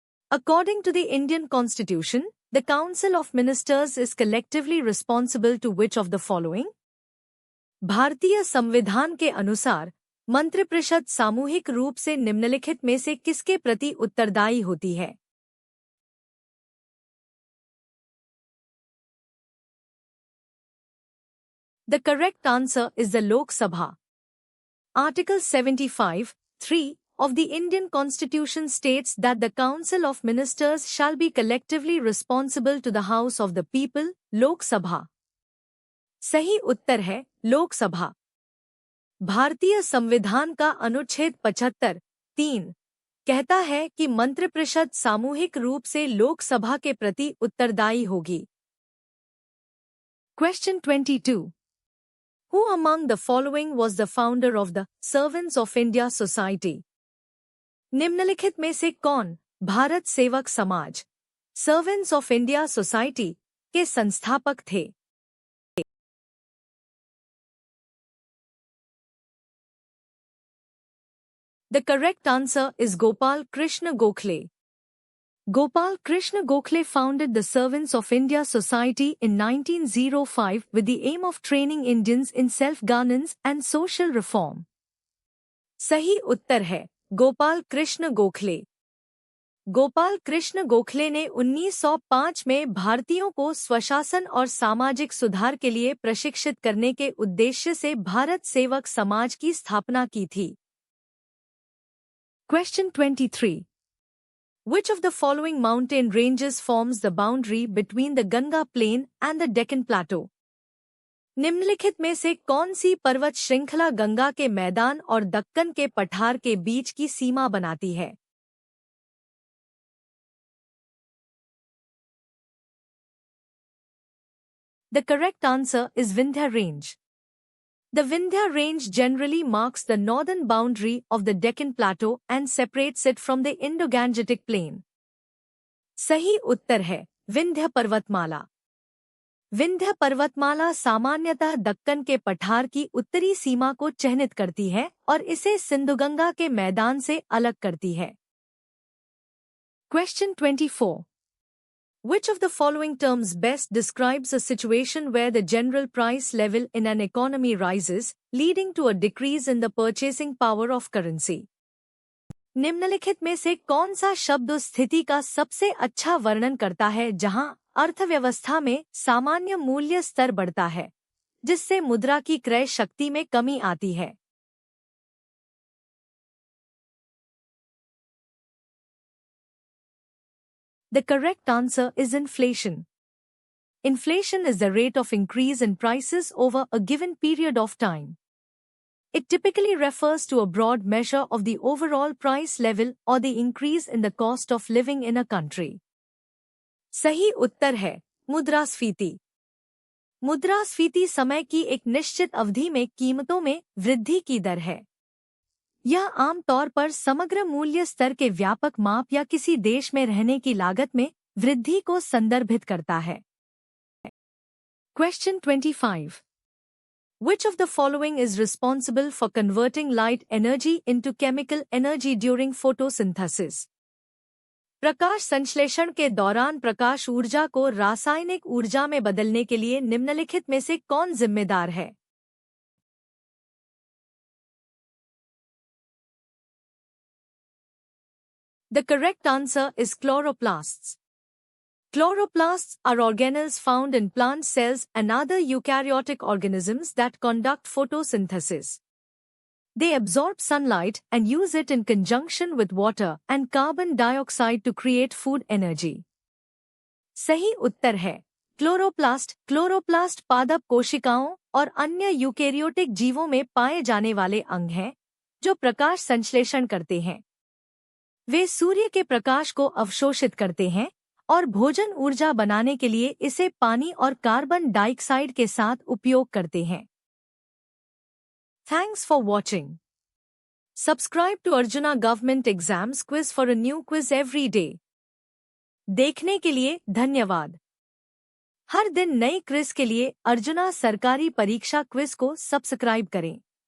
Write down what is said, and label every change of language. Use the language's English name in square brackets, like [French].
[English] According to the Indian Constitution, the Council of Ministers is collectively responsible to which of the following? [Hindi] भारतीय संविधान के अनुसार मंत्रिपरिषद सामूहिक रूप से निम्नलिखित में से किसके प्रति उत्तरदायी होती है? [English] The correct answer is the Lok Sabha. Article 75(3) of the Indian Constitution states that the Council of Ministers shall be collectively responsible to the House of the People, Lok Sabha. [Hindi] सही उत्तर है लोक सभा। भारतीय संविधान का अनुच्छेद 75(3) कहता है कि मंत्रिपरिषद सामूहिक रूप से लोकसभा के प्रति उत्तरदायी होगी। [English] Question 22. Who among the following was the founder of the Servants of India Society? [Hindi] निम्नलिखित में से कौन भारत सेवक समाज Servants of India Society के संस्थापक थे? [English] The correct answer is Gopal Krishna Gokhale. Gopal Krishna Gokhale founded the Servants of India Society in 1905 with the aim of training Indians in self-governance and social reform. [Hindi] सही उत्तर है गोपाल कृष्ण गोखले। गोपाल कृष्ण गोखले ने 1905 में भारतीयों को स्वशासन और सामाजिक सुधार के लिए प्रशिक्षित करने के उद्देश्य से भारत सेवक समाज की स्थापना की थी। [English] Question 23. Which of the following mountain ranges forms the boundary between the Ganga Plain and the Deccan Plateau? [Hindi] निम्नलिखित में से कौन सी पर्वत श्रृंखला गंगा के मैदान और दक्कन के पठार के बीच की सीमा बनाती है? [English] The correct answer is Vindhya Range. The Vindhya Range generally marks the northern boundary of the Deccan Plateau and separates it from the Indo-Gangetic Plain. [Hindi] सही उत्तर है विंध्य पर्वतमाला। विंध्य पर्वतमाला सामान्यतः दक्कन के पठार की उत्तरी सीमा को चिह्नित करती है और इसे सिंधुगंगा के मैदान से अलग करती है। [English] Question 24. Which of the following terms best describes a situation where the general price level in an economy rises, leading to a decrease in the purchasing power of currency? [Hindi] निम्नलिखित में से कौन सा शब्द उस स्थिति का सबसे अच्छा वर्णन करता है जहां अर्थव्यवस्था में सामान्य मूल्य स्तर बढ़ता है, जिससे मुद्रा की क्रय शक्ति में कमी आती है? [English] The correct answer is inflation. Inflation is the rate of increase in prices over a given period of time. It typically refers to a broad measure of the overall price level or the increase in the cost of living in a country. [Hindi] सही उत्तर है मुद्रास्फीति। मुद्रास्फीति समय की एक निश्चित अवधि में कीमतों में वृद्धि की दर है। यह आमतौर पर समग्र मूल्य स्तर के व्यापक माप या किसी देश में रहने की लागत में वृद्धि को संदर्भित करता है। [English] Question 25. Which of the following is responsible for converting light energy into chemical energy during photosynthesis? [Hindi] प्रकाश संश्लेषण के दौरान प्रकाश ऊर्जा को रासायनिक ऊर्जा में बदलने के लिए निम्नलिखित में से कौन जिम्मेदार है? [English] The correct answer is chloroplasts. Chloroplasts are organelles found in plant cells and other eukaryotic organisms that conduct photosynthesis. They absorb sunlight and use it in conjunction with water and carbon dioxide to create food energy. [Hindi] सही उत्तर है chloroplast. Chloroplast पादप कोशिकाओं और अन्य eukaryotic जीवों में पाए जाने वाले अंग हैं जो प्रकाश संश्लेषण करते हैं। वे सूर्य के प्रकाश को अवशोषित करते हैं और भोजन ऊर्जा बनाने के लिए इसे पानी और कार्बन डाइऑक्साइड के साथ उपयोग करते हैं। [English] Thanks for watching. Subscribe to Arjuna Government Exams Quiz for a new quiz every day. [Hindi] देखने के लिए धन्यवाद। हर दिन नए क्विज के लिए अर्जुना सरकारी परीक्षा क्विज को सब्सक्राइब करें।